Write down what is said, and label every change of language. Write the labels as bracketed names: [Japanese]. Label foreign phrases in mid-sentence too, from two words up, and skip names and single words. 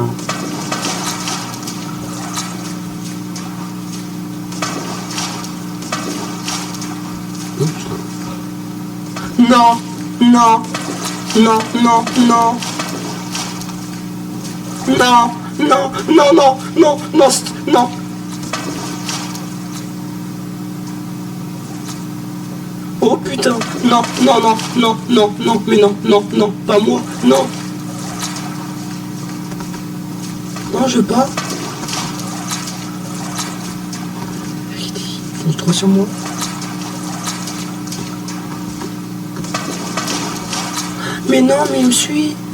[French] Hein. Oups. Non, non, non, non, non. Non, non, non, non, non, non, non. Oh putain, non, non, non, non, non, non, mais non, non, non, pas moi, non. Non, je veux pas. Fonce trop sur moi. Mais non, mais il me suit.